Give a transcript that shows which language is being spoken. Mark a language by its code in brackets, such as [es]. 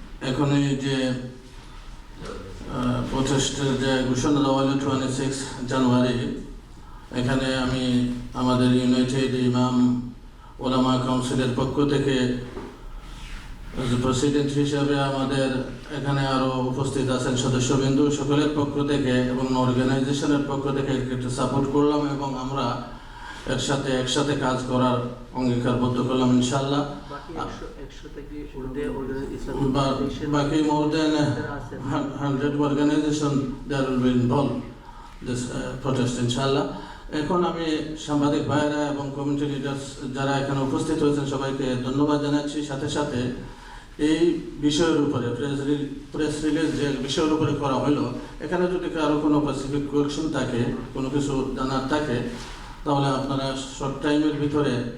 [bn] এখন এই যে প্রচেষ্টার যে ঘোষণা দেওয়া হলো 26 জানুয়ারি, এখানে আমি আমাদের ইউনাইটেড ইমাম ওলামা কাউন্সিলের পক্ষ থেকে প্রেসিডেন্ট হিসাবে, আমাদের এখানে আরও উপস্থিত আছেন সদস্যবৃন্দ, সকলের পক্ষ থেকে এবং অর্গানাইজেশনের পক্ষ থেকে একটু সাপোর্ট করলাম এবং আমরা একসাথে কাজ করার অঙ্গীকারবদ্ধ করলাম ইনশাআল্লাহ। [en] বাকি more than 100 organization that will be involved this protest ইনশাআল্লাহ। [bn] এখন আমি সাংবাদিক ভাইয়েরা এবং কমিউনিটি লিডার্স যারা এখানে উপস্থিত হয়েছেন সবাইকে ধন্যবাদ জানাচ্ছি। সাথে সাথে এই বিষয়ের উপরে প্রেস রিলিজ যে বিষয়ের উপরে করা হলো, এখানে যদি কারো কোনো স্পেসিফিক কোয়েকশন থাকে, কোনো কিছু জানার থাকে, তাহলে আপনারা শর্ট টাইমের ভিতরে